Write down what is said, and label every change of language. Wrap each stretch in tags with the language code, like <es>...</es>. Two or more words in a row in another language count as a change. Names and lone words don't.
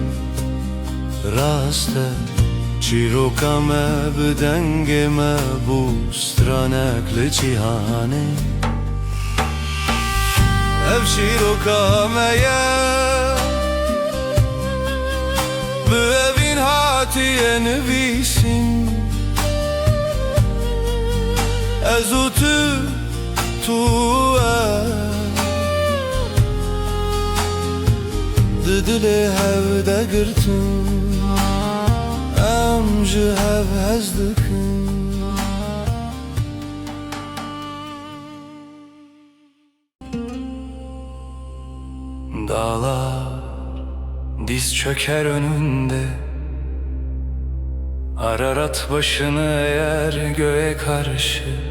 <ku>rast e Çîroka me bi dengê me bû Stranek li cîhanê Ev çîroka me ye Bi evîn hatiye nivîsîn Ez û tu Di dilê hev de girtin Em ji hev hez dikin</ku> <tr>Dağlar diz çöker önünde Ararat başını eğer göğe karşı</tr>